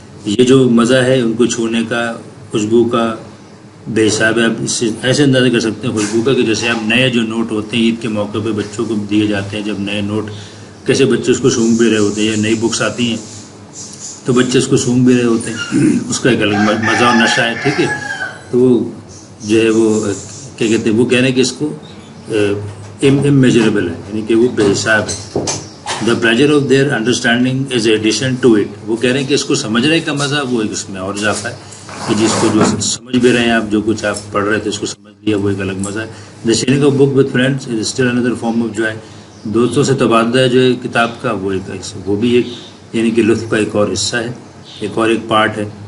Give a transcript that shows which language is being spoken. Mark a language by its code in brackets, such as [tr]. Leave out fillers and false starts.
[ur] یہ جو مزہ ہے ان کو چھونے کا, خوشبو کا, بے حساب ہے. آپ اس سے ایسے اندازہ کر سکتے ہیں خوشبو کا کہ جیسے آپ نئے جو نوٹ ہوتے ہیں عید کے موقع پہ بچوں کو دیے جاتے ہیں, جب نئے نوٹ, کیسے بچے اس کو سونگھ بھی رہے ہوتے ہیں, یا نئی بکس آتی ہیں تو بچے اس کو سونگھ بھی رہے ہوتے ہیں, اس کا ایک الگ مزہ اور نشہ ہے. ٹھیک ہے, تو وہ جو ہے وہ کیا کہتے ہیں, وہ کہہ رہے ہیں کہ اس کو immeasurable ہے, یعنی کہ وہ بے حساب ہے. [en] The pleasure of their understanding is addition to it. [ur] وہ کہہ رہے ہیں کہ اس کو سمجھنے کا مزہ وہ ایک اس میں اور اضافہ ہے, کہ جس کو جو سمجھ بھی رہے ہیں آپ, جو کچھ آپ پڑھ رہے تھے اس کو سمجھ لیا, وہ ایک الگ مزہ ہے. [en] The sharing of book with friends is still another form of joy. [ur] دوستوں سے تبادلہ جو ہے کتاب کا, وہ بھی ایک یعنی کہ لطف کا ایک اور حصہ ہے, ایک پارٹ ہے.